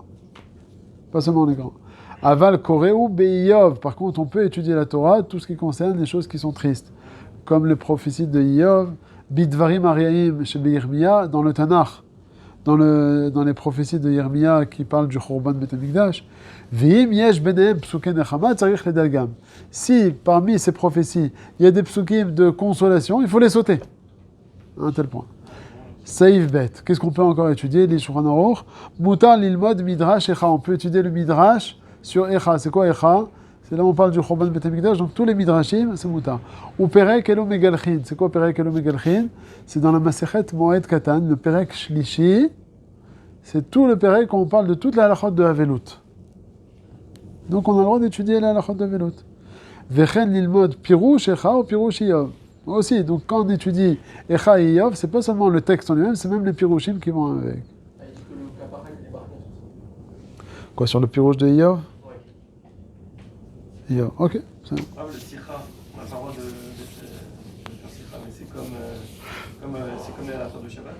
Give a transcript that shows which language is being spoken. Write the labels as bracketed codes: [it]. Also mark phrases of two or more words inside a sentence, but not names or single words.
[fr] Pas seulement les grands. [he] אבל קורא באיוב. [fr] Par contre, on peut étudier la Torah, tout ce qui concerne les choses qui sont tristes. Comme les prophéties de Iyov, [he] בדברים הרעים [fr] chez Yirmiyah dans le Tanakh. dans les prophéties de Yermia qui parlent du [he] חורבן בית המקדש. ואם יש בהם פסוקים נחמה צריך לדלגם. [fr] Si parmi ces prophéties, il y a des psukim de consolation, il faut les sauter. À un tel point. [he] סעיף ב. [fr] Qu'est-ce qu'on peut encore étudier? Les Shulchan Aruch. [he] מותר ללמוד מדרש איכה. [fr] On peut étudier le midrash sur echa. C'est quoi echa? C'est là où on parle du [he] חורבן בית המקדש, [fr] donc tous les midrashim, c'est mutar. [he] Ou פרק אלו מגלחין. [fr] C'est quoi [he] פרק אלו מגלחין? [fr] C'est dans la Masechet Moed Katan, le [he] פרק שלישי. [fr] C'est tout le perek quand on parle de toute la halachot de Havelut. Donc on a le droit d'étudier la halachot de Havelut. [he] וכן ללמוד פירוש איכה ou פירוש איוב. [fr] Aussi, donc quand on étudie echa et Iyov, c'est pas seulement le texte en lui-même, c'est même les pirushim qui vont avec. Il dit que le cas pareil n'est pas contre. Quoi, sur le pirush de Iyov? Iyov, ok. Ah, le sikha, on n'a pas le droit de faire sikha, mais c'est comme la fin de Shabbat.